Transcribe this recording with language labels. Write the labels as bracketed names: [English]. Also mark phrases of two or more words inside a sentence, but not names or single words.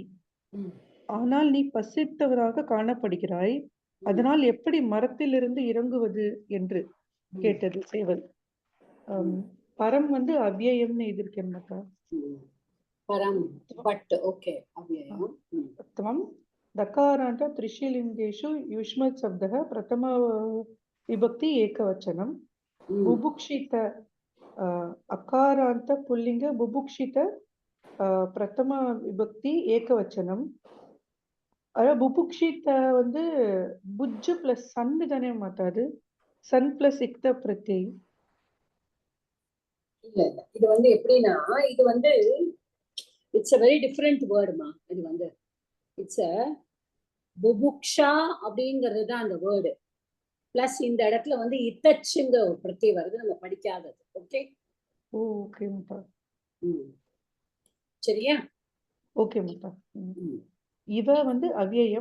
[Tamil] ஆனால் நீ பசித்தவராக காணப்படுகிறாய், அதனால் எப்படி மரத்திலிருந்து இறங்குவது என்று கேட்டது சேவல். பரம் வந்து அவ்யயம்னு எதிர்க்கேன் மாதா. பரம் [English] but okay [Tamil] அவ்யயம். [Sanskrit] त्वं दकारान्त त्रिशीलिङ्गेषु युष्मत् शब्दः प्रथम विभक्ति एकवचनं. बुभुक्षित अकारान्त पुल्लिङ्ग बुभुक्षित प्रथम विभक्ति एकवचனம். [Tamil] புபுக்ஷித வந்து புஜ் பிளஸ் சன் தானே மாத்தாது. சன் பிளஸ் இக்த பிரத்யை. இல்ல இது வந்து எப்படின்னா இது வந்து [English] it's a very different word [Tamil] மா. இது வந்து [English] it's a [Tamil] புபுக்ஷா அப்படிங்கிறது தான் அந்த வேர்டு. பிளஸ் இந்த இடத்துல வந்து இத்தச்சுங்க ஒரு பிரத்யை வருது, நம்ம படிக்காதது. ஓகே ஓகே மாதா. சரியா? ஓகே மாதா. இவ வந்து அவ்யயம்.